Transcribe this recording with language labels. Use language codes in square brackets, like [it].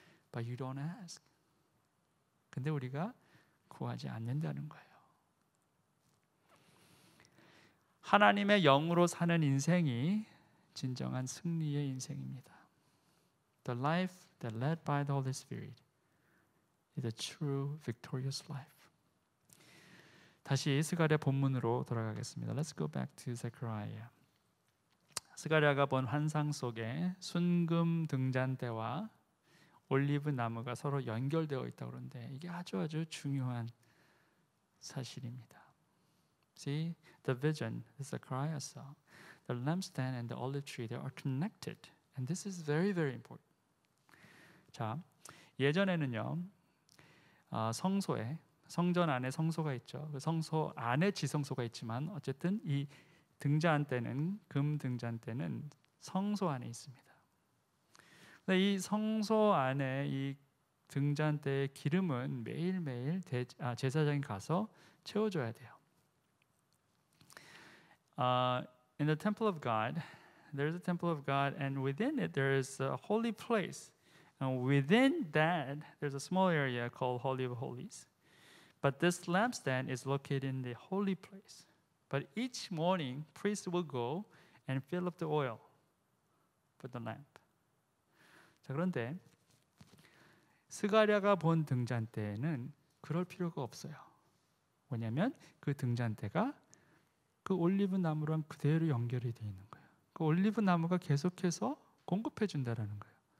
[en] But you don't ask. [ko] 근데 우리가 구하지 않는다는 거예요. 하나님의 영으로 사는 인생이 진정한 승리의 인생입니다. [en] The life that led by the Holy Spirit is a true victorious life. [ko] 다시 스가랴 본문으로 돌아가겠습니다. [en] Let's go back to Zechariah. [ko] 스가랴가 본 환상 속에 순금 등잔대와 올리브 나무가 서로 연결되어 있다고 그러는데 이게 아주 중요한 사실입니다. [en] See, the vision that Zechariah saw, the lampstand and the olive tree, they are connected. And this is very, very important. [ko] 자, 예전에는요, 성소에 성전 안에 성소가 있죠. 그 성소 안에 지성소가 있지만 어쨌든 이 등잔대는 금 등잔대는 성소 안에 있습니다. 근데 이 성소 안에 이 등잔대의 기름은 매일매일 제사장이 가서 채워줘야 돼요. [en] In the temple of God, there's a temple of God, and within it there is a holy place. And within that, there's a small area called Holy of Holies. But this lampstand is located in the holy place. But each morning, priests will go and fill up the oil for the lamp. [ko] 자, 그런데 스가랴가 본 등잔대에는 그럴 필요가 없어요. 왜냐하면 그 등잔대가 그 올리브 나무랑 그대로 연결이 되어 있는 거예요. 그 올리브 나무가 계속해서 공급해 준다라는 거예요.